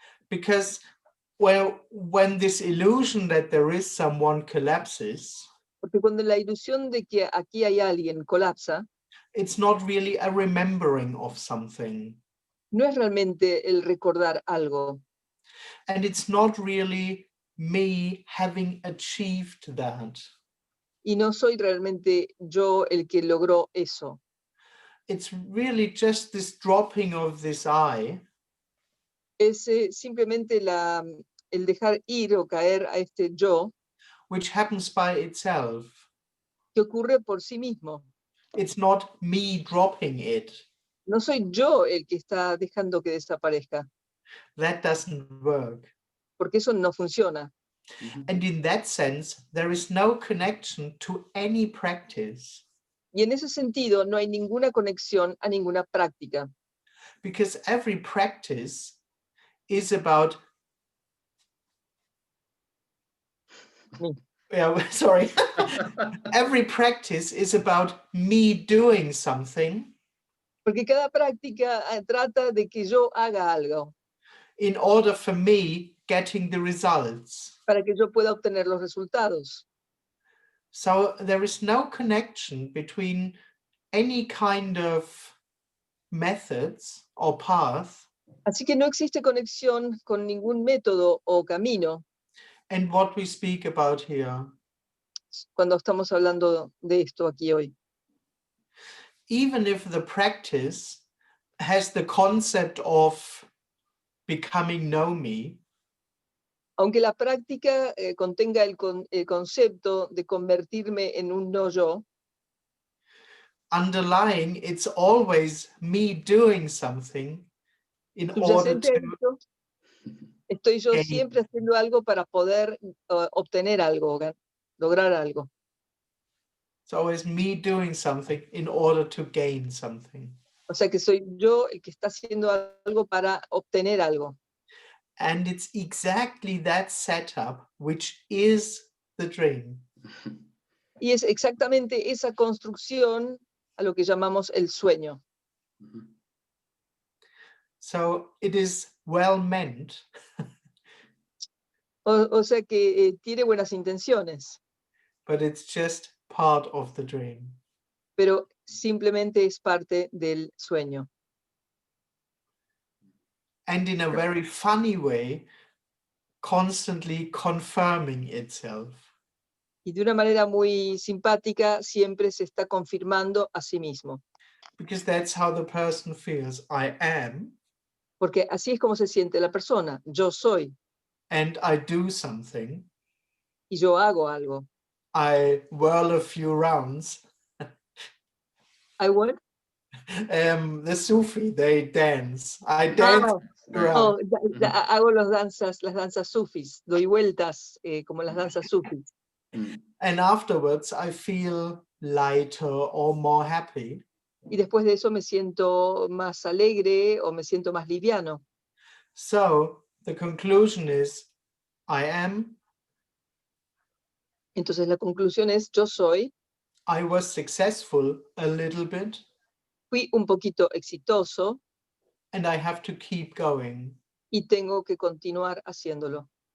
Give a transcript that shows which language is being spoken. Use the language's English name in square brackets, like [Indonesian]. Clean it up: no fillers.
[English] because well, when this illusion that there is someone collapses, [Spanish] porque cuando la ilusión de que aquí hay alguien colapsa, [English] it's not really a remembering of something, [Spanish] no es realmente el recordar algo, [English] and it's not really me having achieved that. [Spanish] y no soy realmente yo el que logró eso. [English] It's really just this dropping of this I, [Spanish] Es simplemente el dejar ir o caer a este yo [English] which happens by itself. [Spanish] que ocurre por sí mismo. [English] It's not me dropping it. [Spanish] No soy yo el que está dejando que desaparezca, [English] That doesn't work. [Spanish] porque eso no funciona. Ujú. [English] And in that sense, there is no connection to any practice, [Spanish] Y en ese sentido no hay ninguna conexión a ninguna práctica, [English] because every practice is about Me. sorry. Every practice is about me doing something [Spanish] porque cada práctica trata de que yo haga algo [English] in order for me getting the results. [Spanish] para que yo pueda obtener los resultados. [English] So there is no connection between any kind of methods or path [Spanish] Así que no existe conexión con ningún método o camino [English] and what we speak about here. [Spanish] cuando estamos hablando de esto aquí hoy. [English] Even if the practice has the concept of becoming know me, [Spanish] Aunque la práctica contenga el concepto de convertirme en un no yo, [English] underlying it's always me doing something in order [Spanish] subyacente a [English] to [Spanish] esto, estoy yo [English] gain. [Spanish] siempre haciendo algo para poder obtener algo, lograr algo. [English] It's always me doing something in order to gain something. [Spanish] O sea que soy yo el que está haciendo algo para obtener algo. [English] And it's exactly that setup which is the dream. [Spanish] Y es exactamente esa construcción a lo que llamamos el sueño. Ujú. [English] So it is well meant, [Spanish] O sea que tiene buenas intenciones, [English] but it's just part of the dream. [Spanish] pero simplemente es parte del sueño. [English] And in a very funny way, constantly confirming itself. [Spanish] Y de una manera muy simpática siempre se está confirmando a sí mismo. [English] Because that's how the person feels. I am, [Spanish] Porque así es como se siente la persona. Yo soy [English] and I do something. [Spanish] y yo hago algo. [English] I whirl a few rounds. I what? The Sufi, they dance. I dance around. [Spanish] Hago las danzas sufis, doy vueltas como las danzas sufis. Mm. [English] And afterwards, I feel lighter or more happy. [Spanish] Y después de eso me siento más alegre o me siento más liviano. [English] So the conclusion is, I am, [Spanish] Entonces la conclusión es, yo soy, [English] I was successful a little bit, [Spanish] fui un poquito exitoso [English] and I have to keep going. [Spanish] y tengo que continuar haciéndolo.